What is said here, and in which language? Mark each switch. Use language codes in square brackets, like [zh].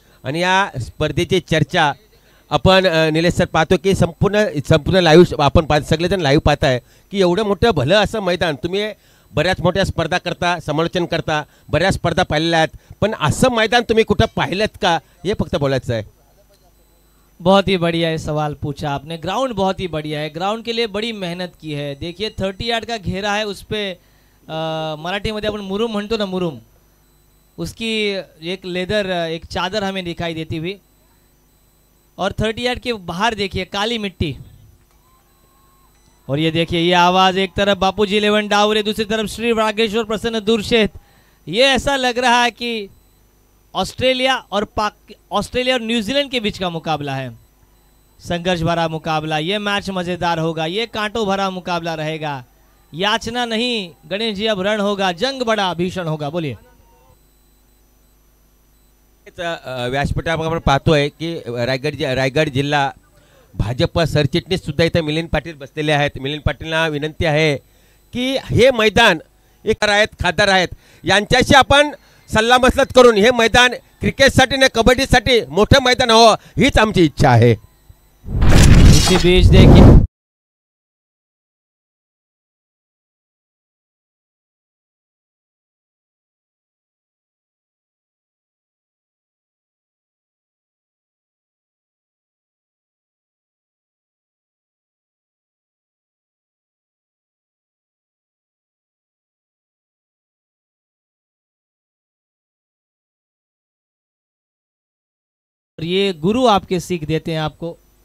[mr] आणि या स्पर्धेची चर्चा आपण निलेश सर पाहतो की संपूर्ण लाईव्ह आपण सगळेजण लाईव्ह पाहताय की एवढं मोठं भलं असं मैदान, तुम्ही बऱ्याच मोठ्या स्पर्धा करता, समालोचन करता, बऱ्याच स्पर्धा पाहिलेल्या आहेत, पण असं मैदान तुम्ही कुठं पाहिलंत का, हे फक्त बोलायचं आहे। [hi] बहुत ही बढ़िया है सवाल पूछा आपने। ग्राउंड बहुत ही बढ़िया है, ग्राउंड के लिए बड़ी मेहनत की है। देखिए 30 यार्ड का घेरा है, उस पर मराठी में [mr] अपन मुरुम म्हणतो ना, [hi] मुरुम, उसकी एक लेदर एक चादर हमें दिखाई देती हुई। और 30 यार्ड के बाहर देखिए काली मिट्टी। और ये देखिए ये आवाज़, एक तरफ बापूजी 11 डावरे, दूसरी तरफ श्री रागेश्वर प्रसन्न दूरशेत। ये ऐसा लग रहा है कि ऑस्ट्रेलिया और न्यूजीलैंड के बीच का मुकाबला है। संघर्ष भरा मुकाबला, ये मैच मजेदार होगा, ये कांटों भरा मुकाबला रहेगा। याचना नहीं गणेश जी, अब रण होगा, जंग बड़ा भीषण होगा। बोलिए। [mr] व्यासपीठावर आपण पाहतोय की रायगड जिल्हा भाजप सरचिटणीस सुद्धा इथे मिलिंद पाटील बसलेले आहेत। मिलिंद पाटीलना विनंती आहे की हे मैदान एक आहेत, खासदार आहेत, यांच्याशी आपण सल्लामसलत करून हे मैदान क्रिकेटसाठी आणि कबड्डीसाठी मोठं मैदान हो, हीच आमची इच्छा आहे। [hi] इसी बीच देखिए ये गुरु आपके सीख देते हैं आपको।